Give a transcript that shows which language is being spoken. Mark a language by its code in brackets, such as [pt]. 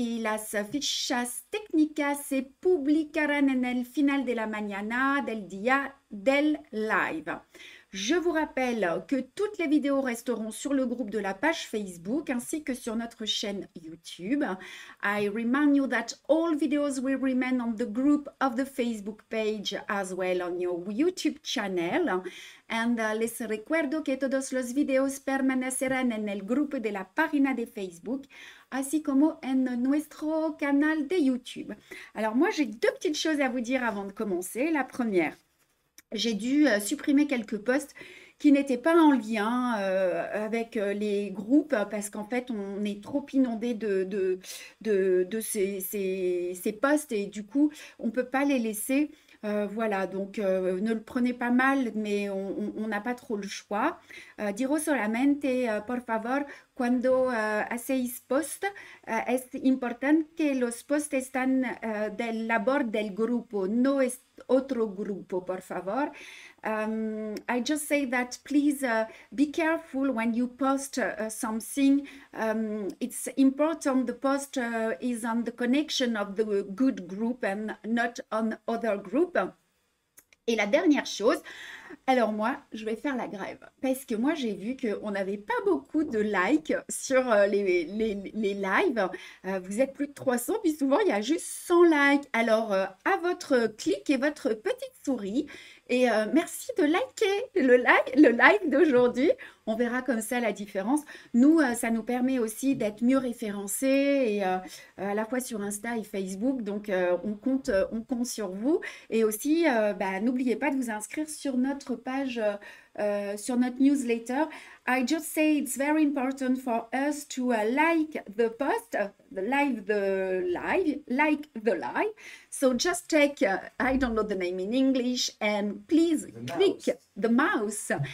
[es] Y las fichas técnicas se publicarán en el final de la mañana del día del live. [fr] Je vous rappelle que toutes les vidéos resteront sur le groupe de la page Facebook ainsi que sur notre chaîne YouTube. [en] I remind you that all videos will remain on the group of the Facebook page as well on your YouTube channel. [es] And les recuerdo que todos los videos permanecerán en el grupo de la página de Facebook, así como en nuestro canal de YouTube. [fr] Alors moi, j'ai deux petites choses à vous dire avant de commencer. La première, j'ai dû supprimer quelques posts qui n'étaient pas en lien avec les groupes parce qu'en fait, on est trop inondé de ces posts et du coup, on ne peut pas les laisser. Voilà, donc ne le prenez pas mal, mais on n'a pas trop le choix. [es] Digo solamente, por favor, cuando hacéis post, es importante que los posts están del labor del grupo, no es otro grupo, por favor. [en] I just say that please be careful when you post something. It's important the post is on the connection of the good group and not on other group. [fr] Et la dernière chose, alors moi, je vais faire la grève parce que moi, j'ai vu qu'on n'avait pas beaucoup de likes sur les lives. Vous êtes plus de 300, puis souvent, il y a juste 100 likes. Alors, à votre clic et votre petite souris. Et merci de liker le live d'aujourd'hui. On verra comme ça la différence. Nous, ça nous permet aussi d'être mieux référencés et à la fois sur Insta et Facebook. Donc, on compte sur vous. Et aussi, n'oubliez pas de vous inscrire sur notre page, sur notre newsletter. [en] I just say it's very important for us to like the post, like the live. So just take, I don't know the name in English, and please click the mouse.